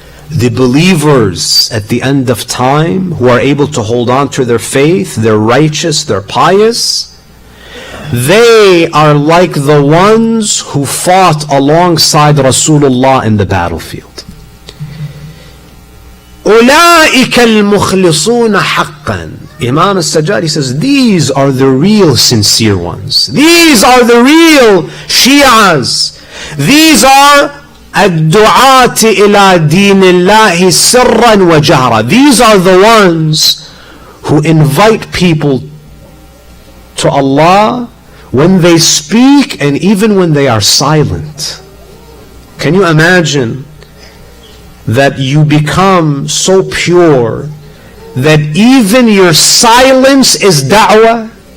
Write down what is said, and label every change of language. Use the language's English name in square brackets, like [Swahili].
[English] The believers at the end of time who are able to hold on to their faith, they're righteous, they're pious, they are like the ones who fought alongside Rasulullah in the battlefield. [Arabic] أولئك المخلصون حقا. [English] Imam al-Sajjad, he says, these are the real sincere ones. These are the real Shi'as. These are [Arabic] الدعاة إلى دين الله سرا وجهرا. [English] These are the ones who invite people to Allah when they speak and even when they are silent. Can you imagine that you become so pure that even your silence is da'wah?